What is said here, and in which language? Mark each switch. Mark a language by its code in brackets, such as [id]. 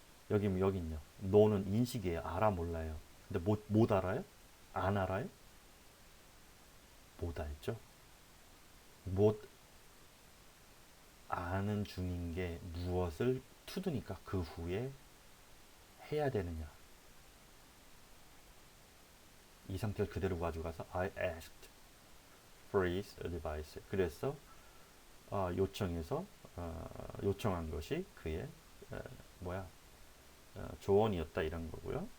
[ko] 여기는요. 너는 인식이에요. 알아 몰라요. 근데 못 알아요? 안 알아요? 못 알죠. 못 아는 중인 게 무엇을 투두니까 그 후에 해야 되느냐. 이 상태를 그대로 가져가서 [en] I asked for his advice. [ko] 그래서 요청해서 요청한 것이 그의 어, 뭐야 조언이었다 이런 거고요.